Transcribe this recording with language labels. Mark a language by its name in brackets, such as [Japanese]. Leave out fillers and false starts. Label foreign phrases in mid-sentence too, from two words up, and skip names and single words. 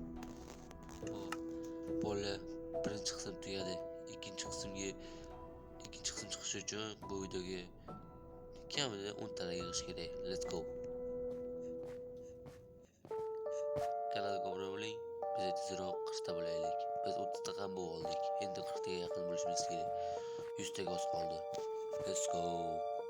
[Uzbek] Bola birinchi qism tugadi. Ikkinchi chiqim chiqishi uchun bu videoga kamida 10 ta like yig'ish kerak. [English] Let's go. [Uzbek] Kanalga obuna bo'ling. Biz tezroq 40 ta bo'laylik. Biz 30 ta ham bo'ldik. Endi 40 taga yaqin bo'lishimiz kerak. 100 taga oz qoldi. [English] Let's go.